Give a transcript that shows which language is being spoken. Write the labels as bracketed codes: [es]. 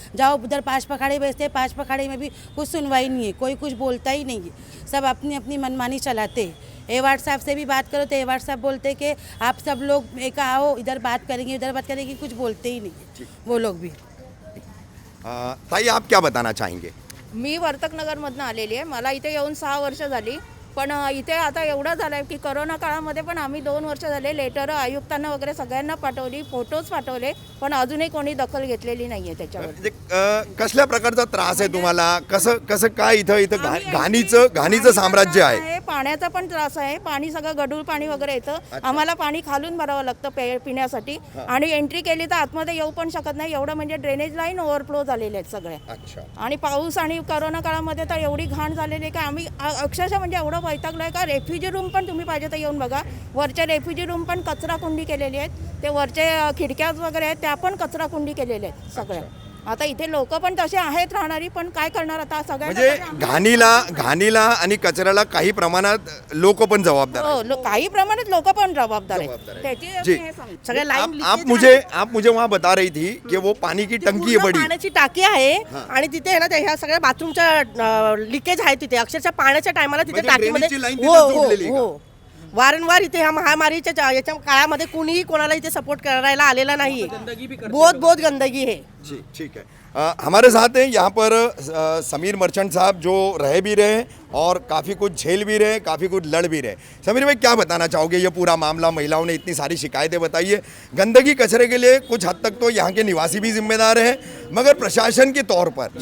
[hi] जाओ उधर 5 पखाड़े बेचते हैं, 5 पखाड़े में भी कुछ सुनवाई नहीं है, कोई कुछ बोलता ही नहीं है, सब अपनी अपनी मनमानी चलाते हैं। एवार्ड साहब से भी बात करो तो एवार्ड साहब बोलते कि आप सब लोग एक आओ, इधर बात करेंगे, उधर बात करेंगे, कुछ बोलते ही नहीं है वो लोग भी। ताई आप क्या बताना चाहेंगे? [mr] मी वर्तक नगरमधून आलेली आहे। मला इथे येऊन 6 वर्ष झाली, पण इथे आता एवढं झालं आहे की करोना काळामध्ये पण आम्ही 2 वर्ष झाले लेटर आयुक्तांना वगैरे सगळ्यांना पाठवली, फोटोज पाठवले, पण अजूनही कोणी दखल घेतलेली नाही आहे त्याच्यावर। कसल्या प्रकारचा त्रास आहे तुम्हाला? कसं काय इथं घाणीचं साम्राज्य आहे? पाण्याचा पण त्रास आहे, पाणी सगळं गढूळ पाणी वगैरे येतं, आम्हाला पाणी खालून भरावं लागतं पिण्यासाठी आणि एंट्री केली तर आतमध्ये येऊ पण शकत नाही, एवढं म्हणजे ड्रेनेज लाईन ओव्हरफ्लो झालेले आहेत सगळ्या। आणि पाऊस आणि करोना काळामध्ये तर एवढी घाण झालेली आहे की आम्ही अक्षरशः म्हणजे एवढं वैतागलोय का रेफ्युजी रूम पण तुम्ही पाहिजे तर येऊन बघा, वरच्या रेफ्युजी रूम पण कचरा कुंडी केलेली आहेत, ते वरचे खिडक्या वगैरे आहेत त्या पण कचरा कुंडी केलेल्या आहेत सगळ्या। आता इथे लोक पण तसे आहेत राहणारी, पण काय करणार आता सगळ्यांना? म्हणजे घाणीला आणि कचऱ्याला काही प्रमाणात लोक पण जबाबदार आहेत। हो, काही प्रमाणात लोक पण जबाबदार आहेत त्याची। सगळे लाईन [hi] आप मुझे वहाँ बता रही थी कि वो पानी की टंकी है, बड़ी [mr] पाण्याची टाकी आहे आणि तिथे ना ह्या सगळ्या बाथरूमच्या लिकेज आहे तिथे, अक्षरशः पाण्याच्या टायमाला तिथे टाकीमध्ये हो वारंवार इथे ह्या महामारीच्या याच्या काळामध्ये कुणीही कोणाला इथे सपोर्ट करायला आलेला नाहीये, [hi] बहुत गंदगी है। जी ठीक है। हमारे साथ हैं यहाँ पर समीर मर्चेंट साहब, जो रहे भी रहे और काफ़ी कुछ झेल भी रहे, काफ़ी कुछ लड़ भी रहे। समीर भाई क्या बताना चाहोगे? ये पूरा मामला, महिलाओं ने इतनी सारी शिकायतें बताई है, गंदगी कचरे के लिए कुछ हद तक तो यहाँ के निवासी भी जिम्मेदार हैं, मगर प्रशासन के तौर पर